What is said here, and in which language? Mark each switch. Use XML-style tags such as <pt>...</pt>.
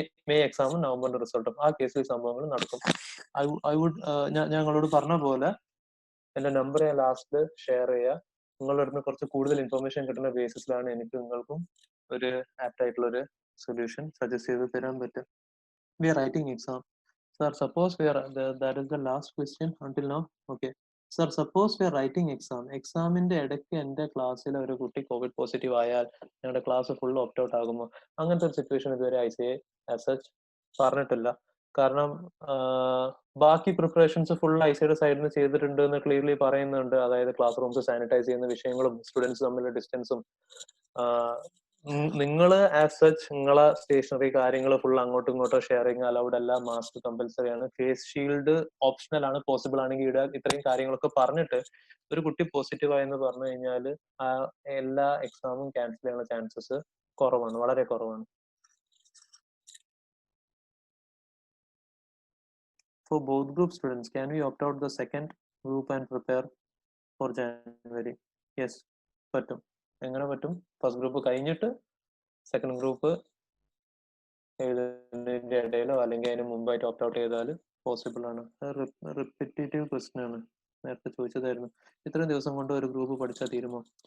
<ml>May എക്സാമും നവംബറിന്റെ റിസൾട്ടും ആ കേസിൽ സംഭവങ്ങൾ നടക്കും. ഐ വുഡ് ഞങ്ങളോട് പറഞ്ഞ പോലെ എന്റെ നമ്പർ ഞാൻ ലാസ്റ്റിൽ ഷെയർ ചെയ്യുക. നിങ്ങളുടെ അടുത്ത് കുറച്ച് കൂടുതൽ ഇൻഫർമേഷൻ കിട്ടുന്ന ബേസിസിലാണ് എനിക്ക് നിങ്ങൾക്കും ഒരു ആപ്റ്റ് ആയിട്ടുള്ള ഒരു സൊല്യൂഷൻ സജസ്റ്റ് ചെയ്ത് തരാൻ പറ്റും.</ml> <en>We are writing exam. Sir suppose that is the last question until now. Okay.</en> <ml>Sir</ml> <en>suppose we are writing</en> <ml>എക്സാമിന്റെ ഇടയ്ക്ക് എന്റെ ക്ലാസ്സിൽ ഒരു കുട്ടി കോവിഡ് പോസിറ്റീവ് ആയാൽ ഞങ്ങളുടെ ക്ലാസ് ഫുൾ ഓപ്റ്റ് ഔട്ട് ആകുമോ? അങ്ങനത്തെ ഒരു സിറ്റുവേഷൻ ഇതുവരെ ICA ആസ് സച്ച് പറഞ്ഞിട്ടില്ല. കാരണം ബാക്കി പ്രിപ്പറേഷൻസ് ഫുൾ ICAയുടെ സൈഡിൽ നിന്ന് ചെയ്തിട്ടുണ്ട് എന്ന് ക്ലിയർലി പറയുന്നുണ്ട്. അതായത് ക്ലാസ് റൂംസ് സാനിറ്റൈസ് ചെയ്യുന്ന വിഷയങ്ങളും സ്റ്റുഡൻസ് തമ്മിലുള്ള ഡിസ്റ്റൻസും നിങ്ങൾ ആസ് സച്ച് നിങ്ങളെ സ്റ്റേഷനറി കാര്യങ്ങൾ ഫുൾ അങ്ങോട്ടും ഇങ്ങോട്ടും ഷെയറിങ് അലൗഡ് അല്ല, മാസ്ക് കമ്പൽസറി ആണ്, ഫേസ് ഷീൽഡ് ഓപ്ഷണൽ ആണ്, പോസിബിൾ ആണെങ്കിൽ ഇടുക. ഇത്രയും കാര്യങ്ങളൊക്കെ പറഞ്ഞിട്ട് ഒരു കുട്ടി പോസിറ്റീവ് ആയെന്ന് പറഞ്ഞു കഴിഞ്ഞാൽ എല്ലാ എക്സാമും ക്യാൻസൽ ചെയ്യാനുള്ള ചാൻസസ് കുറവാണ്, വളരെ കുറവാണ്.</ml> <en>For both group students, can we opt out the second group and prepare for January?</en> <ml>Yes, പറ്റും. എങ്ങനെ പറ്റും? ഫസ്റ്റ് ഗ്രൂപ്പ് കഴിഞ്ഞിട്ട് സെക്കൻഡ് ഗ്രൂപ്പ് എഴുതുന്നതിന്റെ ഇടയിലോ അല്ലെങ്കിൽ അതിന് മുമ്പായിട്ട് ഓപ്റ്റ് ഔട്ട് ചെയ്താൽ പോസിബിൾ ആണ്. റിപ്പീറ്റേറ്റീവ് ക്വസ്റ്റ്യൻ ആണ്, നേരത്തെ ചോദിച്ചതായിരുന്നു. ഇത്രയും ദിവസം കൊണ്ട് ഒരു ഗ്രൂപ്പ് പഠിച്ചാൽ തീരുമോ?</ml>